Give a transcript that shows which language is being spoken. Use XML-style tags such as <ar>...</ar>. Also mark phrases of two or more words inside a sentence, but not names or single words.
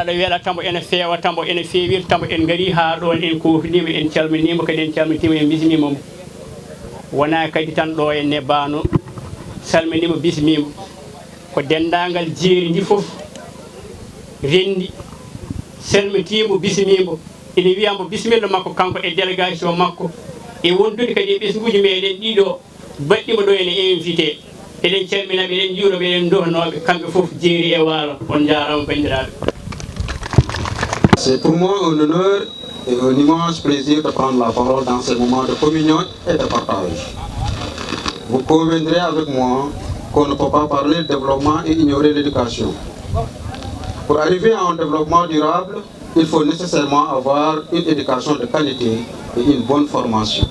<ff>ɗo welatamo ene fewatamo ene fewirtamo en gari ha ɗon en kofnima en calminimo kadi en calmitima en bismimomo wona kadi tan ɗo enne bano salminimo bismimo ko dendagal jeeri ndi foof rendi salmitimo bismimo ene wiyamo bisimilla makko kanko e délégation makko e wondude kadi e ɓesguji meɗen ɗiɗo baɗɗima ɗo ene invité eɗen calminaɓe eɗen juuroɓe eɗen dohnoɓe kamɓe foof jeeri e waalo on jarama bandiraɓe.</ff> <fr>C'est pour moi un honneur et un immense plaisir de prendre la parole dans ces moments de communion et de partage. Vous conviendrez avec moi qu'on ne peut pas parler de développement et ignorer l'éducation. Pour arriver à un développement durable, il faut nécessairement avoir une éducation de qualité et une bonne formation.</fr>